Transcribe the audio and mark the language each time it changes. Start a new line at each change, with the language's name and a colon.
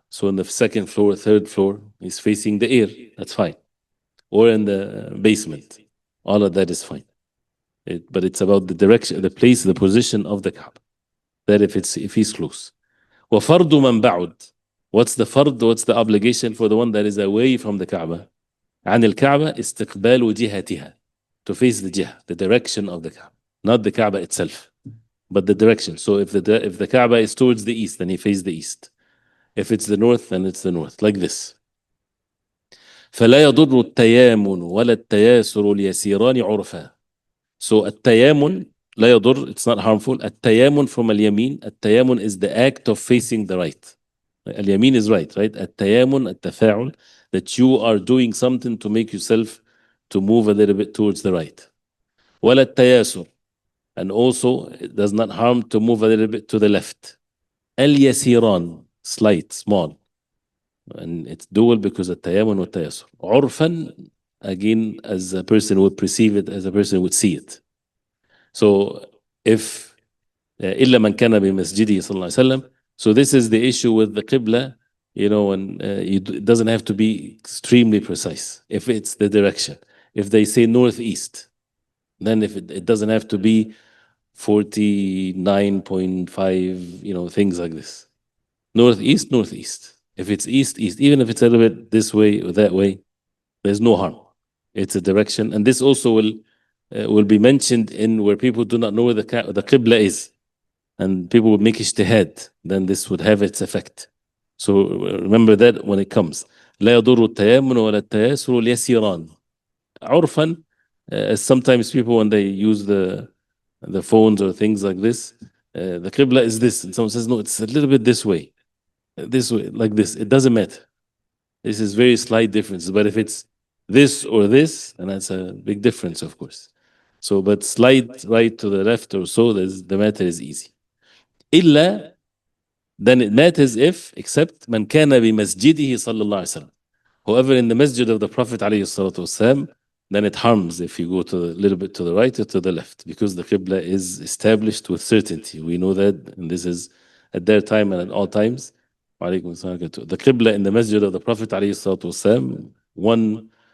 English: So in the second floor, third floor, he's facing the air, that's fine. Or in the basement, all of that is fine. But it's about the direction, the place, the position of the Kaaba. That if he's close.
Arabic: وَفَرْضُ مَنْ بَعُدْ.
English: What's the fard? What's the obligation for the one that is away from the Kaaba?
Arabic: عن الكعبة استقبال جهتها.
English: To face the jihah, the direction of the Kaaba. Not the Kaaba itself, but the direction. So if the Kaaba is towards the east, then he faces the east. If it's the north, then it's the north, like this.
Arabic: فلا يضر التيامن ولا التياسر اليسيران عرفا.
English: So
Arabic: التيامن لا يضر,
English: it's not harmful. التيامن from اليمين, التيامن is the act of facing the right. اليمين is right? التيامن, التفاعل, that you are doing something to make yourself to move a little bit towards the right.
Arabic: ولا التياسر,
English: and also it does not harm to move a little bit to the left. اليسيران, slight, small. And it's dual because
Arabic: التيامن والتياسر.
English: عرفا, again, as a person would perceive it, as a person would see it. So if
Arabic: إلا من كان بمسجده صلى الله عليه وسلم.
English: So this is the issue with the Qibla, and it doesn't have to be extremely precise. If it's the direction, if they say northeast, then if it doesn't have to be 49.5, things like this. Northeast, northeast. If it's east, east. Even if it's a little bit this way or that way, there's no harm. It's a direction, and this also will be mentioned in where people do not know where the Qibla is, and people would make ijtihad, then this would have its effect. So remember that when it comes.
Arabic: لا يضر التيامن ولا التياسر اليسيران.
English: عرفا, sometimes people, when they use the phones or things like this, the Qibla is this, and someone says, no, it's a little bit this way, like this. It doesn't matter. This is very slight differences, but if it's this or this, and that's a big difference, of course. So, but slight right to the left or so, the matter is easy.
Arabic: إلا,
English: then it matters if, except
Arabic: من كان بمسجده صلى الله عليه وسلم.
English: However, in the masjid of the Prophet
Arabic: عليه الصلاة والسلام,
English: then it harms if you go to a little bit to the right or to the left, because the Qibla is established with certainty. We know that, and this is at their time and at all times. The Qibla in the masjid of the Prophet
Arabic: عليه الصلاة والسلام,
English: one